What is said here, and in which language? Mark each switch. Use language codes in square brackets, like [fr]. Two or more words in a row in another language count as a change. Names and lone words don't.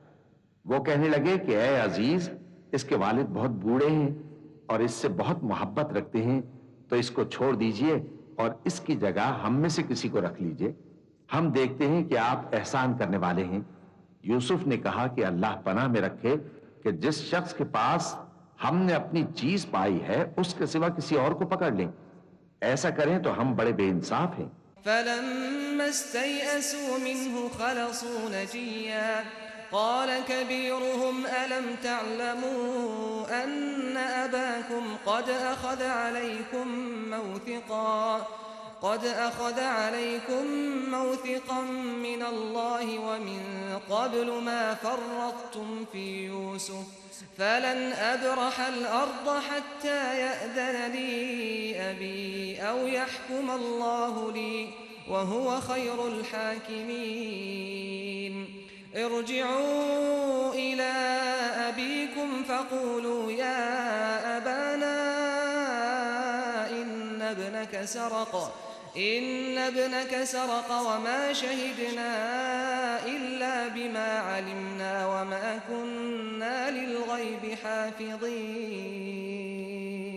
[ur] وہ کہنے لگے کہ اے عزیز، اس کے والد بہت بوڑھے ہیں اور اس سے بہت محبت رکھتے ہیں، تو اس کو چھوڑ دیجیے اور اس کی جگہ ہم میں سے کسی کو رکھ لیجیے. ہم دیکھتے ہیں کہ آپ احسان کرنے والے ہیں۔ یوسف نے کہا کہ اللہ پناہ میں رکھے کہ جس شخص کے پاس ہم نے اپنی چیز پائی ہے اس کے سوا کسی اور کو پکڑ لیں. ایسا کریں تو ہم بڑے بے انصاف ہیں. [ar] فلما استيأسوا منه خلصوا نجيا قال كبيرهم ألم تعلموا أن أباكم قد أخذ عليكم موثقا من الله ومن قبل ما فرطتم في يوسف فلن أبرح الأرض حتى يأذن لي أبي أو يحكم الله لي وهو خير الحاكمين. ارجعوا إلى أبيكم فقولوا يا أبانا إن ابنك سرق وما شهدنا إلا بما علمنا وما كنا للغيب حافظين.